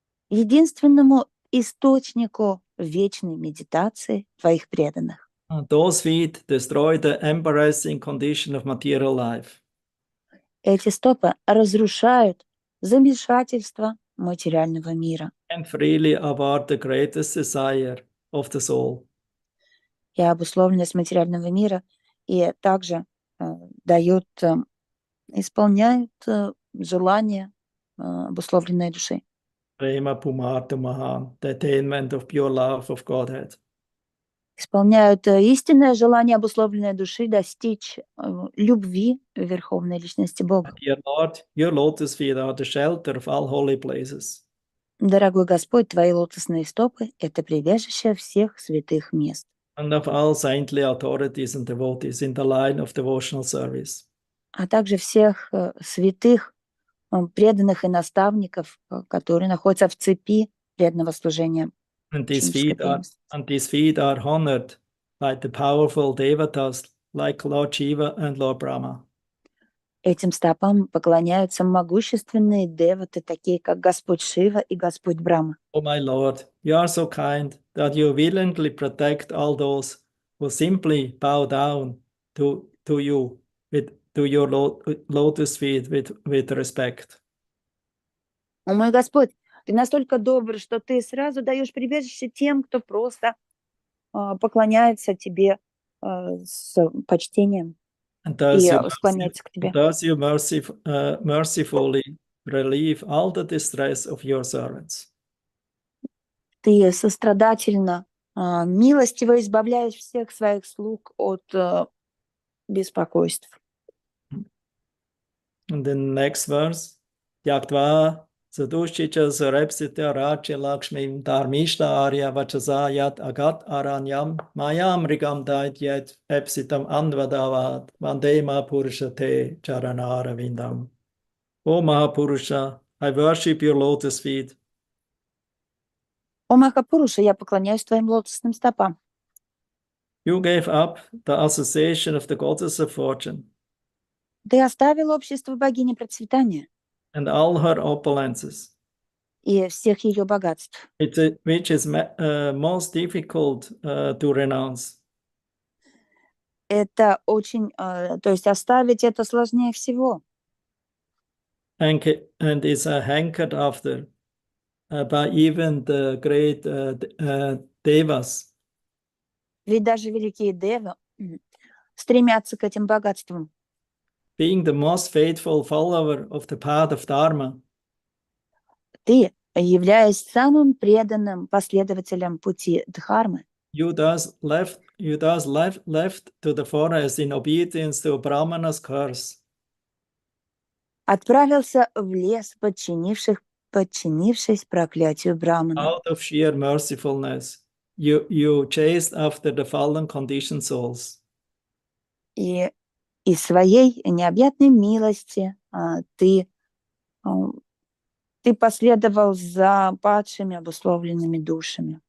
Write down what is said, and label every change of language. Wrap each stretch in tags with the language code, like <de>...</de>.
<ru>единственному источнику вечной медитации твоих преданных.</ru> <en>Those feet destroy the embarrassing condition of material life</en> <ru>Эти стопы разрушают замешательство материального мира</ru> <en>and freely award the greatest desire of the soul.</en> <ru>и обусловленность материального мира, и также дают, исполняют желания обусловленной души.</ru> <sa>Prema Pumarta Mahan,</sa> <en>the attainment of pure love of Godhead.</en> <ru>Исполняют истинное желание обусловленной души достичь любви Верховной Личности Бога.</ru> <en>Dear Lord, your lotus feet are the shelter of all holy places.</en> <ru>Дорогой Господь, твои лотосные стопы – это прибежище всех святых мест,</ru> <en>And of all saintly authorities and devotees in the line of devotional service.</en> <ru>а также всех святых, преданных и наставников, которые находятся в цепи преданного служения.</ru> <en>And these</en> <ru>Ученической</ru> <en>feet are honored by the powerful devatas like Lord Shiva and Lord Brahma.</en> <ru>Этим стопам поклоняются могущественные деваты, такие как Господь Шива и Господь Брахма.</ru> <en>Oh my Lord, you are so kind that you willingly protect all those who simply bow down to you, to your lotus feet with respect.</en> <ru>О мой Господь, ты настолько добр, что ты сразу даешь прибежище тем, кто просто поклоняется тебе с почтением</ru> <en>And</en> <ru>и склоняется к тебе.</ru> <en>thus you mercifully relieve all the distress of your servants.</en> <ru>Ты сострадательно, милостиво избавляешь всех своих слуг от беспокойств.</ru> <en>And then next verse,</en> <sa>Yaktva Sadushchicha Sarepsitya Raja Lakshmi Dharmishta Arya Vachasa Yat Agat Aranyam Mayam Rigam Dait Yet Epsitam Andvadavat Vande Mahapurusha Te Charanara Vindam.</sa> <en>O Mahapurusha, I worship your lotus feet.</en> <ru>О Махапуруша, я поклоняюсь твоим лотосным стопам.</ru> <en>You gave up the association of the goddess of fortune</en> <ru>Ты оставил общество богини процветания</ru> <en>and all her opulences,</en> <ru>и всех ее богатств,</ru> <en>which is most difficult to renounce.</en> <ru>это очень, то есть оставить это сложнее всего.</ru> <en>And is hankered after by even the great devas.</en> <ru>Ведь даже великие девы стремятся к этим богатствам.</ru> <en>Being the most faithful follower of the path of Dharma,</en> <ru>Ты, являясь самым преданным последователем пути Дхармы,</ru> <en>you thus left to the forest in obedience to Brahmana's curse.</en> <ru>отправился в лес, подчинившись проклятию Брахмана.</ru> <en>Out of sheer mercifulness, you chased after the fallen conditioned souls.</en> <ru>И из своей необъятной милости ты последовал за падшими обусловленными душами,</ru>